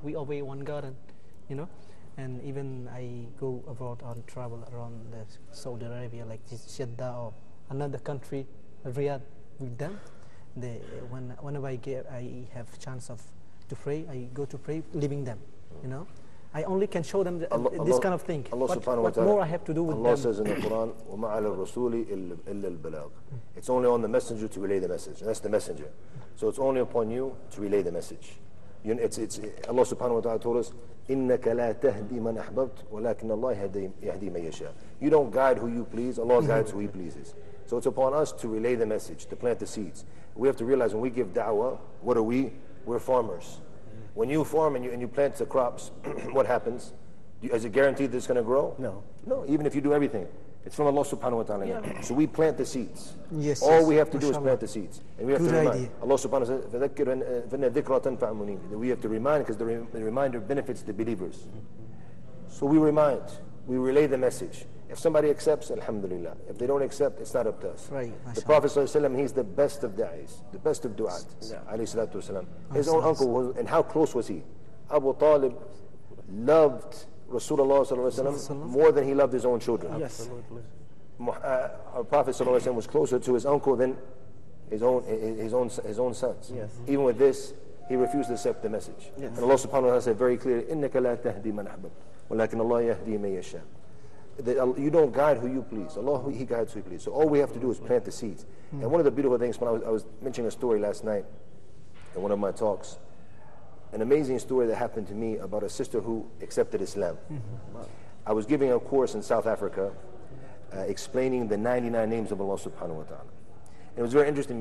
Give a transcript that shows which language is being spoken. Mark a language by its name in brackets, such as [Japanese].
[English] We obey one God, and you know. And even I go abroad on travel around Saudi Arabia, like Jeddah or another country, Riyadh, with them. Whenever I have chance to pray, I go to pray, leaving them. You know, I only can show them this kind of thing. What more I have to do with Allah them? says in the Quran, [Arabic] وَمَا عَلَى الرَّسُولِ إِلَّا الْبَلَاغِ. [English] It's only on the messenger to relay the message. That's the messenger. So it's only upon you to relay the message. Allah subhanahu wa ta'ala told us, [Arabic] إِنَّكَ لَا تَهْدِي مَنْ أَحْبَبْتَ وَلَكِنَّ اللَّهَ يَهْدِي مَنْ يَشَاءُ. [English] You don't guide who you please, Allah guides who He pleases. So it's upon us to relay the message, to plant the seeds. We have to realize when we give da'wah, what are we? We're farmers. When you farm and you plant the crops, what happens? Is it guaranteed that it's going to grow? No. No, even if you do everything. It's from Allah subhanahu wa ta'ala. Yeah. So we plant the seeds. Yes. All we have to do is plant the seeds. And we have Good to remind. idea. Allah subhanahu wa ta'ala says, we have to remind because the reminder benefits the believers. So we remind. We relay the message. If somebody accepts, alhamdulillah. If they don't accept, it's not up to us. Right. The Prophet ﷺ, he's the best of da'is, the best of du'at. Alayhi salatu wasalam. His own uncle, and how close was he? Abu Talib loved Rasulullah ﷺ more than he loved his own children. Yes. Our Prophet ﷺ was closer to his uncle than his own sons. Yes. Even with this, he refused to accept the message. Yes. And Allah subhanahu wa ta'ala said very clearly, [Arabic] إِنَّكَ لَا تَهْدِي مَنْ أَحْبَبْتَ وَلَكِنَّ اللَّهَ يَهْدِي مَن يَشَاءُ. [English] You don't guide who you please. Allah, He guides who He please. So all we have to do is plant the seeds. And one of the beautiful things, when I was mentioning a story last night in one of my talks, an amazing story that happened to me about a sister who accepted Islam. I was giving a course in South Africa explaining the 99 names of Allah subhanahu wa ta'ala. And it was very interesting.